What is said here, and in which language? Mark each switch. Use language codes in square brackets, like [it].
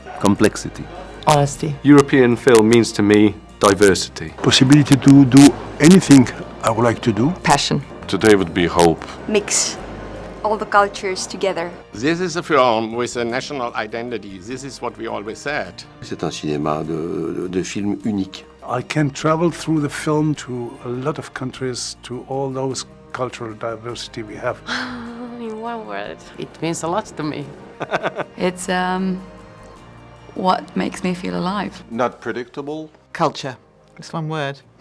[en] Complexity. Honesty. European film means to me diversity. Possibility to do anything I would like to do. Passion. Today would be hope. Mix all the cultures together. This is a film with a national identity. This is what we always said. [fr] C'est un cinéma de film unique. [en] I can travel through the film to a lot of countries, to all those cultural diversity we have. In one word. It means a lot to me. It's what makes me feel alive. Not predictable. Culture. It's one word.